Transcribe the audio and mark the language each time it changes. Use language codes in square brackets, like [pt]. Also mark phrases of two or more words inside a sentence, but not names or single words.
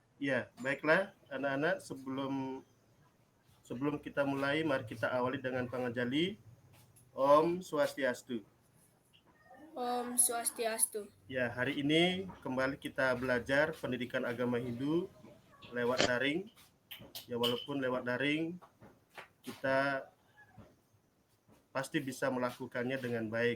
[id] Ya, baiklah anak-anak, sebelum kita mulai, mari kita awali dengan pangajali. Om Swastiastu. Om Swastiastu. Ya, hari ini kembali kita belajar pendidikan agama Hindu lewat daring. Ya, walaupun lewat daring, kita pasti bisa melakukannya dengan baik.